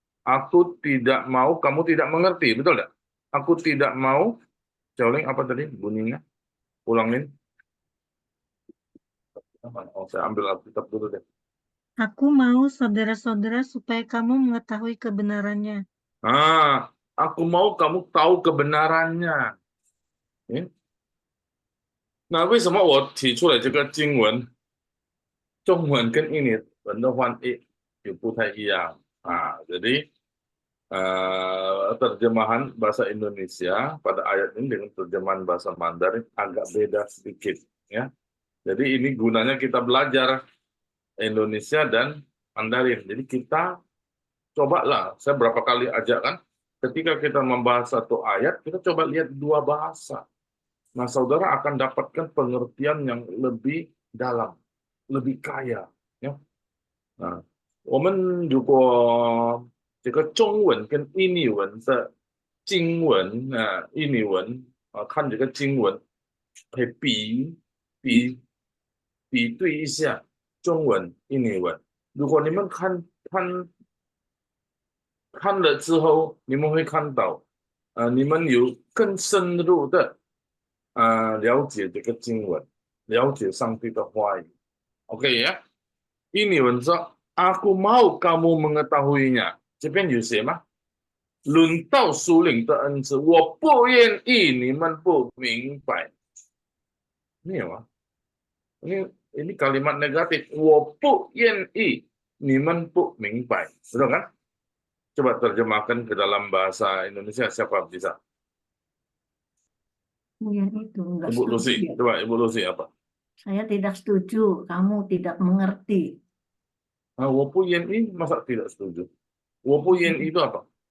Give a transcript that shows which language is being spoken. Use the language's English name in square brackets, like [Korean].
[Indonesian] Aku tidak mau, kamu tidak mengerti. Betul nggak? Aku tidak mau, Xiaoling apa tadi bunyinya? Ulangin. Oh, saya ambil Alkitab dulu deh. Aku mau saudara-saudara supaya kamu mengetahui kebenarannya. Aku mau kamu tahu kebenarannya. [Chinese] 那为什么我提出了这个经文，中文跟印尼文的翻译有不太一样啊？ [Indonesian] Jadi terjemahan bahasa Indonesia pada ayat ini dengan terjemahan bahasa Mandarin agak beda sedikit, ya. Jadi ini gunanya kita belajar Indonesia dan Mandarin. Jadi kita cobalah, saya berapa kali ajak kan, ketika kita membahas satu ayat, kita coba lihat dua bahasa. Nah, saudara akan dapatkan pengertian yang lebih dalam, lebih kaya, ya. [Chinese] Nah, 我们如果这个中文跟印尼文的经文印尼文看这个经文，可以比对一下中文、印尼文。如果你们看了之后，你们会看到，你们有更深入的了解这个经文，了解上帝的话语。 [Indonesian] OK [Chinese] 呀？ [Indonesian] Ini [Chinese] 文说 [Indonesian] Aku mau kamu mengetahuinya. [Chinese] 这边有写吗？论到属灵的恩赐，我不愿意你们不明白。 [Indonesian] Ini ya, ini kalimat negatif. [Chinese] 我不愿意你们不明白， [Indonesian] betul kan? Coba terjemahkan ke dalam bahasa Indonesia, siapa bisa? Yang itu enggak Ibu Lucy, setuju. coba Ibu Lucy apa? Saya tidak setuju, kamu tidak mengerti. [Chinese] 我不愿意 [Indonesian] masa tidak setuju? 我不愿意 itu apa?